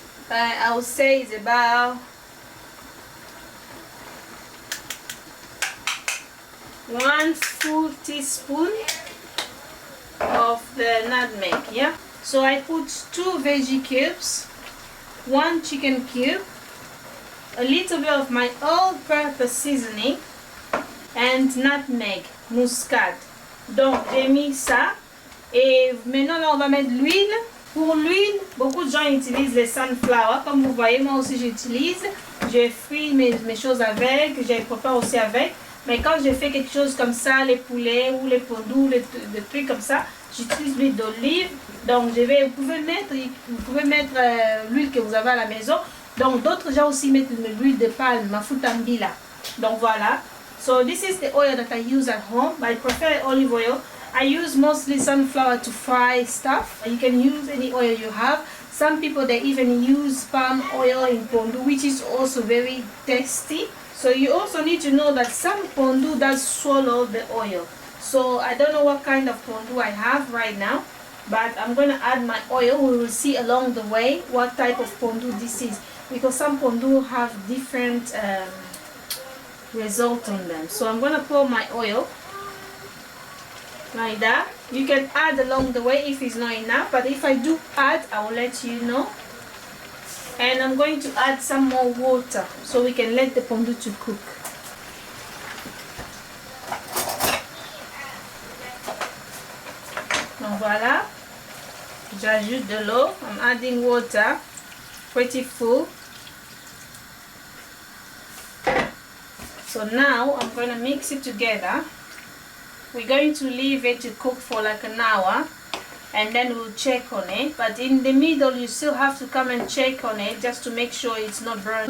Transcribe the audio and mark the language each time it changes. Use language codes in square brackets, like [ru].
[en] I would say it's about 1 full teaspoon of the nutmeg, yeah? So I put 2 veggie cubes, 1 chicken cube, a little bit of my all-purpose seasoning, and nutmeg, muscade. [fr] Donc j'ai mis ça. Et maintenant là on va mettre l'huile. Pour l'huile, beaucoup de gens utilisent les sunflower. Comme vous voyez, moi aussi j'utilise. Je fris mes choses avec, je prépare aussi avec. Mais quand je fais quelque chose comme ça, les poulets ou les pondus, des trucs comme ça, j'utilise l'huile d'olive. Donc vous pouvez mettre l'huile que vous avez à la maison. Donc d'autres gens aussi mettent l'huile de palme, [ln] mafuta mbila. [fr] Donc voilà. [en] So this is the oil that I use at home. I prefer olive oil. I use mostly sunflower to fry stuff. You can use any oil you have. Some people, they even use palm oil in pondu, which is also very tasty. So you also need to know that some pondu does swallow the oil. So I don't know what kind of pondu I have right now, but I'm going to add my oil. We will see along the way what type of pondu this is, because some pondu have different result on them. So I'm going to pour my oil like that. You can add along the way if it's not enough, but if I do add, I will let you know. And I'm going to add some more water so we can let the pondu to cook. [fr] Donc voilà, j'ajoute de l'eau. [en] I'm adding water, pretty full. So now I'm going to mix it together. We're going to leave it to cook for like an hour, and then we'll check on it. But in the middle, you still have to come and check on it just to make sure it's not burnt.